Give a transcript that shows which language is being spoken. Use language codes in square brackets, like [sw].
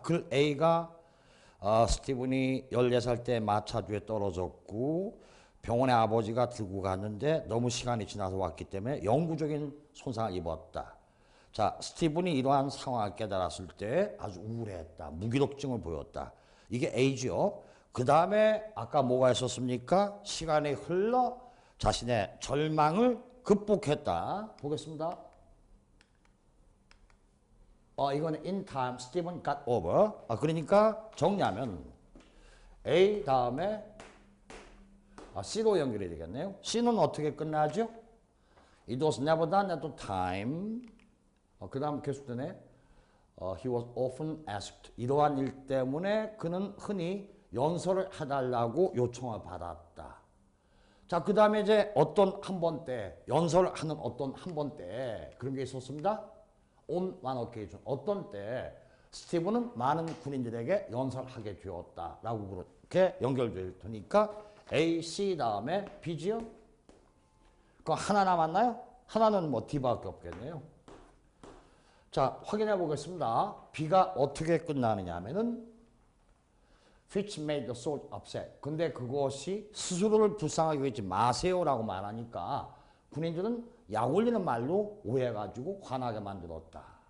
[ko] 그 A가 스티븐이 14살 때 마차주에 떨어졌고 병원에 아버지가 들고 갔는데 너무 시간이 지나서 왔기 때문에 영구적인 손상을 입었다. 자, 스티븐이 이러한 상황을 깨달았을 때 아주 우울했다. 무기력증을 보였다. 이게 A죠. 그 다음에 아까 뭐가 있었습니까? 시간이 흘러 자신의 절망을 극복했다. 보겠습니다. 이거는 [en] in time, Stephen got over. [ko] 그러니까 정리하면 A 다음에 C로 연결이 되겠네요. C는 어떻게 끝나죠? [en] It was never done at the time. [ko] 그 다음 계속되네. [en] He was often asked. [ko] 이러한 일 때문에 그는 흔히 연설을 해달라고 요청을 받았다. 자, 그 다음에 이제 어떤 한 번 때, 연설을 하는 어떤 한 번 때 그런 게 있었습니다. [en] On one occasion. [ko] 어떤 때 스티븐은 많은 군인들에게 연설하게 되었다라고 그렇게 연결될 테니까 A, C 다음에 B지요? 그 하나 남았나요? 하나는 뭐 D밖에 없겠네요. 자, 확인해 보겠습니다. B가 어떻게 끝나느냐 하면은 [en] which made the soldier upset. [ko] 근데 그것이 스스로를 불쌍하게 하지 마세요라고 말하니까 군인들은 약 올리는 말로 오해해가지고 화나게 만들었다.